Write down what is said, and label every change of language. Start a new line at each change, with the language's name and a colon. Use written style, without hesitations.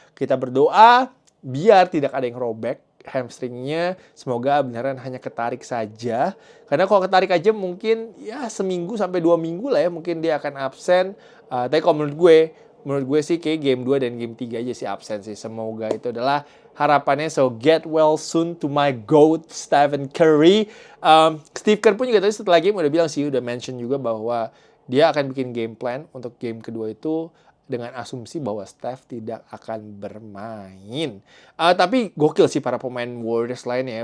Indonesian: Kita berdoa biar tidak ada yang robek hamstringnya, semoga beneran hanya ketarik saja. Karena kalau ketarik aja mungkin ya seminggu sampai 2 minggu lah ya mungkin dia akan absen. Tapi kalau menurut gue sih kayak game 2 dan game 3 aja sih absen sih. Semoga itu adalah harapannya.
English: So get well soon to my GOAT Stephen Curry.
Indonesian: Steve Kerr pun juga tadi setelah game udah bilang sih, udah mention juga bahwa dia akan bikin game plan untuk game kedua itu dengan asumsi bahwa Steph tidak akan bermain. Tapi gokil sih para pemain Warriors lainnya ya.